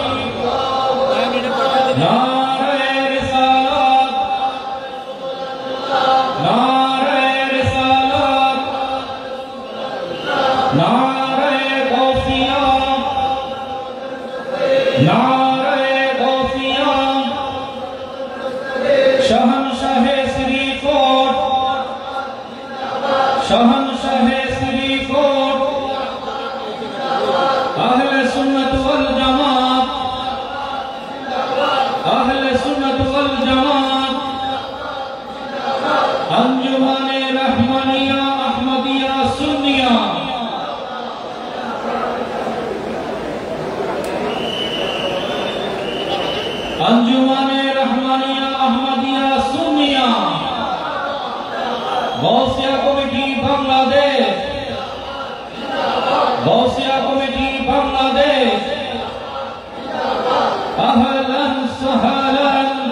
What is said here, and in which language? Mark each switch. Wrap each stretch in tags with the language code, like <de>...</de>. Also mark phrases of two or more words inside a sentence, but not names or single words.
<ur>نعرۂ رسالت نعرۂ رسالت نعرۂ غوثیہ نعرۂ غوثیہ شہنشاہِ سریکوٹ شہنشاہِ سریکوٹ اہلِ سنت والجماعت اہلِ سنت والجماعت انجمنِ رحمانیہ احمدیہ سنیہ انجمنِ رحمانیہ احمدیہ سنیہ غوثیہ کمیٹی بنگلہ دیش غوثیہ کمیٹی بنگلہ دیش</ur> <ar>أهلا سهلا.</ar>